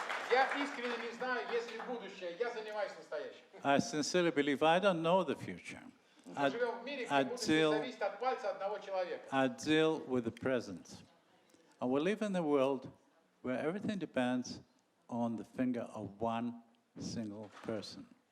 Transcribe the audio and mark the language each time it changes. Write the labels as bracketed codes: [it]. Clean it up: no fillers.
[ru] Я искренне не знаю, есть ли будущее. Я занимаюсь настоящим. [en] I sincerely believe I don't know the future. [ru] Мы живем в мире, где будущее зависит от пальца одного человека. [en] I deal with the present. And we live in a world where everything depends on the finger of one single person.